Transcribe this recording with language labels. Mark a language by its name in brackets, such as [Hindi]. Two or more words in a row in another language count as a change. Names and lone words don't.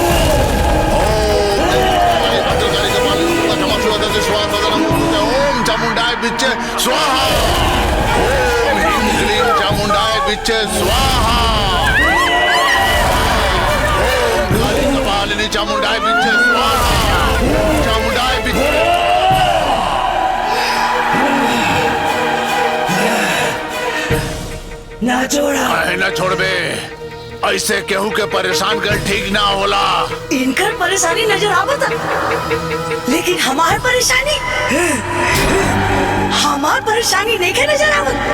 [Sanskrit] ओम चामुंडाय बिच्चे स्वाहा। ओम ह्रीं क्लीं चामुंडाय बिच्चे स्वाहा। ओम काली कपालिनी चामुंडाय बिच्चे स्वाहा। चामुंडाय बिच्चे [Bhojpuri] ना छोड़ा। ना छोड़बे। ऐसे केहू के परेशान कर ठीक ना होला। इनकर परेशानी नजर आवता, लेकिन हमार परेशानी नहीं के नजर आवत।